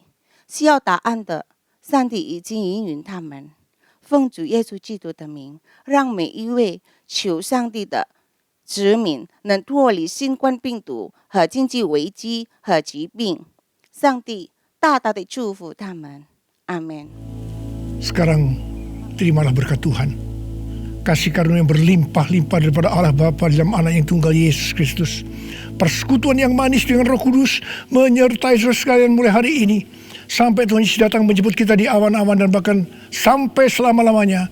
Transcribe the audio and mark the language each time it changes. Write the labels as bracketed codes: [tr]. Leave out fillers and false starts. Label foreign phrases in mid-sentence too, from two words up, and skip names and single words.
[zh] 需要答案的，上帝已经应允他们。奉主耶稣基督的名，让每一位求上帝的子民能脱离新冠病毒和经济危机和疾病。上帝大大的祝福他们，阿们。 [id] Sekarang terimalah berkat Tuhan, kasih karunia yang berlimpah-limpah daripada Allah Bapa dalam Anak yang tunggal Yesus Kristus, persekutuan yang manis dengan Roh Kudus menyertai saudara sekalian mulai hari ini sampai Tuhan Yesus datang menjemput kita di awan-awan dan bahkan sampai selama-lamanya.